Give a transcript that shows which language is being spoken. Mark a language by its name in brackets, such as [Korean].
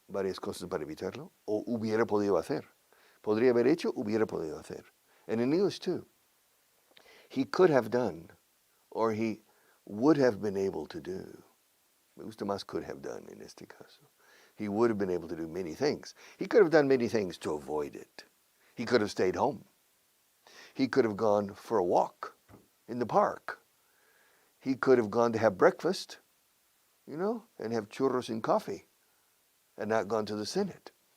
[Spanish] varias cosas para evitarlo, o hubiera podido hacer. Podría haber hecho, hubiera podido hacer. [English] And in English too. He could have done, or he would have been able to do. [Spanish] Me gusta más [English] could have done [Spanish] en este caso. [English] He would have been able to do many things. He could have done many things to avoid it. He could have stayed home. He could have gone for a walk in the park. He could have gone to have breakfast, and have churros and coffee and not gone to the Senate.